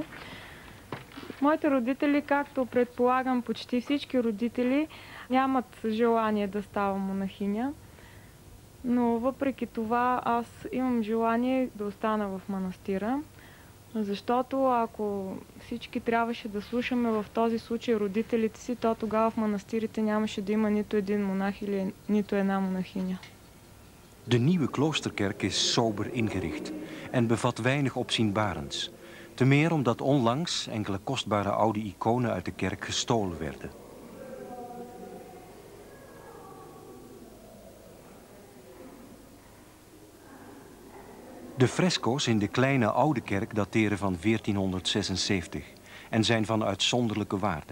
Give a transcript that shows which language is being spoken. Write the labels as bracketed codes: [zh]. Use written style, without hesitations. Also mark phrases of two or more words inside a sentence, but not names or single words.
[bg] Моите родители, както предполагам почти всички родители, нямат желание да ставам монахиня, но въпреки това аз имам желание да остана в манастира, защото ако всички трябваше да слушаме в този случай родителите си, то тогава в манастирите нямаше да има нито един монах или нито една монахиня. [nl] De nieuwe kloosterkerk is sober ingericht en bevat weinig opzienbarends. Te meer omdat onlangs enkele kostbare oude iconen uit de kerk gestolen werden. De fresco's in de kleine oude kerk dateren van 1476 en zijn van uitzonderlijke waarde.